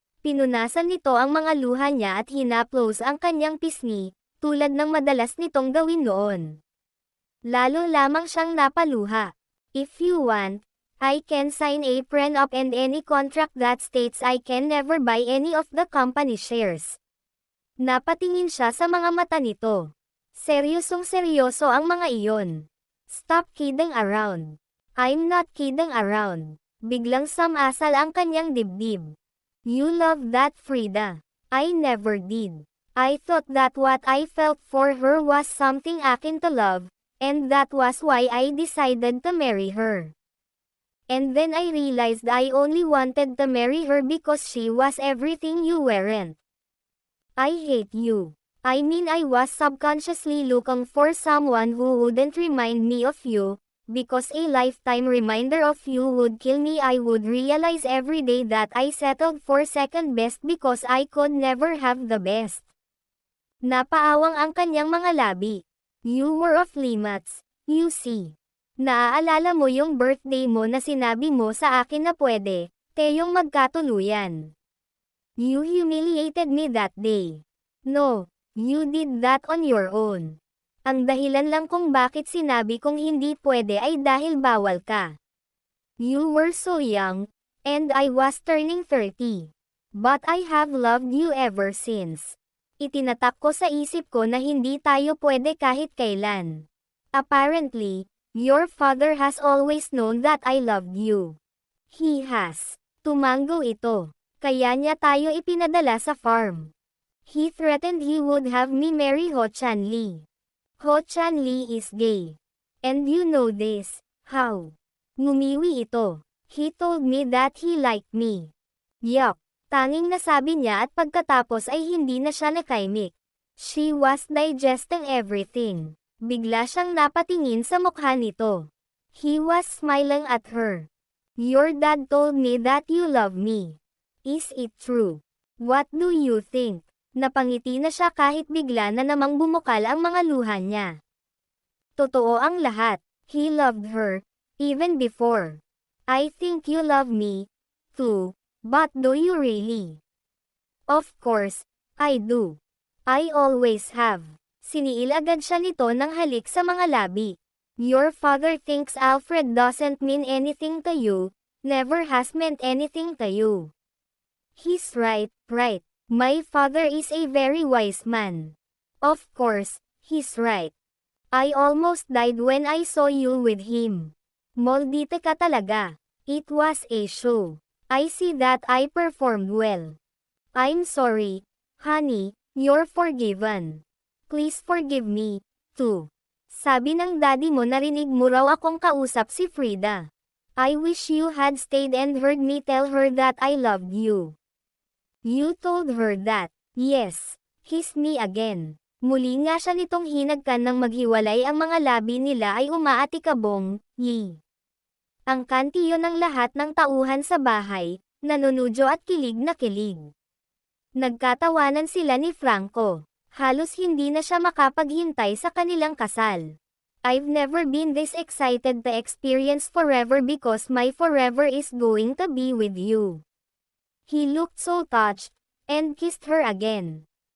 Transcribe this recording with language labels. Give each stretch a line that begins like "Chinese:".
Filipino: Pinunasan nito ang mga luha niya at hinaplos ang kanyang pisngi, tulad ng madalas nitong gawin noon. Lalo lamang siyang napaluha.
English: If you want, I can sign a prenup and any contract that states I can never buy any of the company shares.
Filipino: Napatingin siya sa mga mata nito. Seryosong seryoso ang mga iyon.
English: Stop kidding around. I'm not kidding around.
Filipino: Biglang samasal ang kanyang dibdib.
English: You love that Frida. I never did. I thought that what I felt for her was something akin to love, and that was why I decided to marry her. And then I realized I only wanted to marry her because she was everything you weren't. I hate you. I mean I was subconsciously looking for someone who wouldn't remind me of you, because a lifetime reminder of you would kill me. I would realize every day that I settled for second best because I could never have the best.
Filipino: Napaawang ang kanyang mga labi.
English: You were off limits, you see.
Filipino: Naaalala mo yung birthday mo na sinabi mo sa akin na pwede, tayong magkatuluyan.
English: You humiliated me that day. No, you did that on your own.
Filipino: Ang dahilan lang kung bakit sinabi kong hindi pwede ay dahil bawal ka.
English: You were so young, and I was turning 30. But I have loved you ever since.
Filipino: Itinatak ko sa isip ko na hindi tayo pwede kahit kailan.
English: Apparently, your father has always known that I loved you. He has.
Filipino: Tumango ito. Kaya niya tayo ipinadala sa farm.
English: He threatened he would have me marry Ho Chan-li. Ho Chan-li is gay. And you know this. How?
Filipino: Ngumiwi ito.
English: He told me that he liked me. Yuck.
Filipino: Tanging nasabi niya at pagkatapos ay hindi na siya nakaimik.
English: She was digesting everything.
Filipino: Bigla siyang napatingin sa mukha nito.
English: He was smiling at her. Your dad told me that you love me. Is it true? What do you think?
Filipino: Napangiti na siya kahit bigla na namang bumukal ang mga luha niya. Totoo ang lahat.
English: He loved her, even before. I think you love me, too, but do you really? Of course, I do. I always have.
Filipino: Siniil agad siya nito ng halik sa mga labi.
English: Your father thinks Alfred doesn't mean anything to you, never has meant anything to you. He's right, right. My father is a very wise man. Of course, he's right. I almost died when I saw you with him.
Filipino: Moldite ka talaga.
English: It was a show. I see that I performed well. I'm sorry, honey, you're forgiven. Please forgive me, too.
Filipino: Sabi ng daddy mo narinig mo raw akong kausap si Frida.
English: I wish you had stayed and heard me tell her that I loved you. You told her that. Yes. Kiss me again.
Filipino: Muli nga siya nitong hinagkan ng maghiwalay ang mga labi nila ay umaatikabong, yi. Ang kantiyo ng lahat ng tauhan sa bahay, nanunudyo at kilig na kilig. Nagkatawanan sila ni Franco. Halos hindi na siya makapaghintay sa kanilang kasal.
English: I've never been this excited to experience forever because my forever is going to be with you. He looked so touched, and kissed her again.